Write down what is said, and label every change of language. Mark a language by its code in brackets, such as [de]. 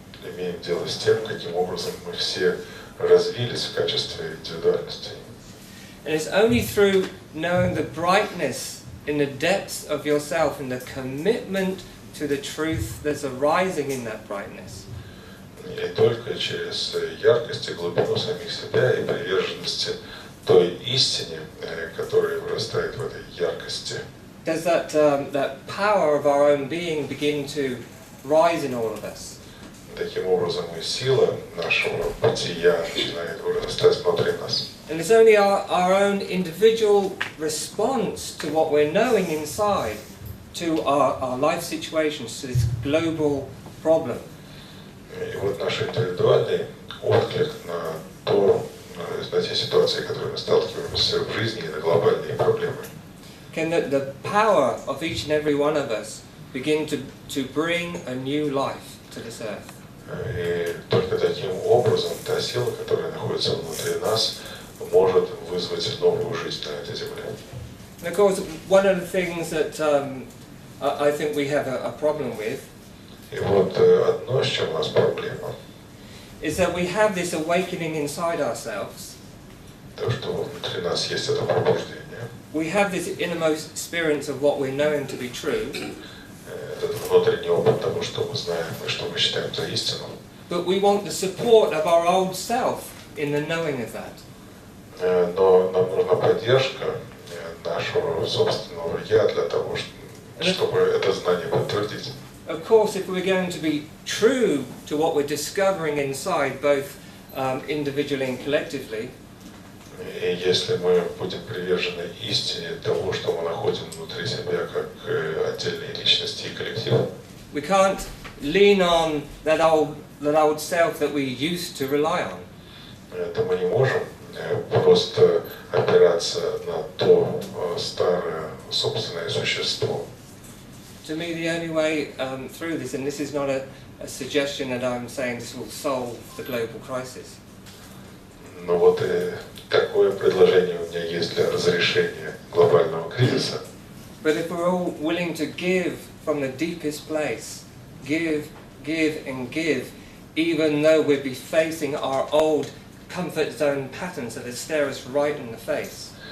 [ru] имеем дело с тем, каким образом мы все развились в качестве индивидуальности. [en] And it's only through knowing the brightness in the depths of yourself and the commitment to the truth that's arising in that brightness. [ru] И только через яркость и глубину самих себя и приверженности той истине, которая вырастает в этой яркости, [en] Does that power of our own being begin to rise in all of us? [ru] таким образом и сила нашего бытия начинает вырастать внутри нас. [en] And it's only our own individual response to what we're knowing inside, to our life situations, to this global problem. [ru] И вот наш индивидуальный отклик на те ситуации, которые мы сталкиваемся в жизни, и на глобальные проблемы. [en] Can the power of each and every one of us begin to bring a new life to this earth? [ru] И только таким образом та сила, которая находится внутри нас, может вызвать новую жизнь на этой земле. [en] And of course, one of the things that I think we have a problem with [ru] И вот одно, с чем у нас проблема, [en] is that we have this awakening inside ourselves. [ru] то, что внутри нас есть это пробуждение, [en] We have this innermost experience of what we're knowing to be true, [ru] этот внутренний опыт того, что мы знаем и что мы считаем за истину. [en] but we want the support of our old self in the knowing of that. [ru] Но нам нужна поддержка нашего собственного «я» для того, чтобы это знание подтвердить. [en] Of course, if we're going to be true to what we're discovering inside, both individually and collectively, [ru] И если мы будем привержены истине того, что мы находим внутри себя как отдельные личности и коллектив, [en] we can't lean on that old self that we used to rely on. [ru] то мы не можем просто опираться на то старое собственное существо. [en] To me, the only way through this, and this is not a suggestion that I'm saying this will solve the global crisis, [ru] Но вот и такое предложение у меня есть для разрешения глобального кризиса. [en] but if we're all willing to give from the deepest place, give, and give, even though we'll be facing our old comfort zone patterns that stare us right in the face.